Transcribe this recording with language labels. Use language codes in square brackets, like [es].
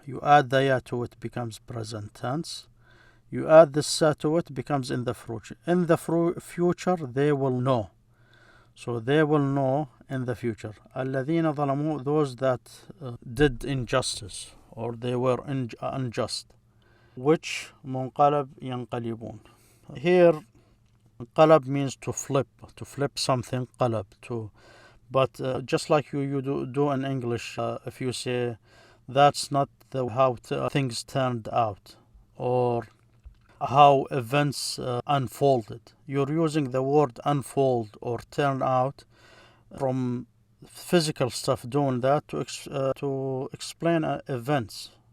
[en] You add the ya to it, becomes present tense. You add the sa to it, becomes in the future. In the future, they will know. So they will know in the future. [ar] الذين ظلموا, [en] those that did injustice, or they were unjust. Which [ar] منقلب ينقلبون. [en] Here, قلب means to flip something, قلب, but just like you do in English, if you say that's not how things turned out, or how events unfolded, you're using the word unfold or turn out from physical stuff, doing that to explain events.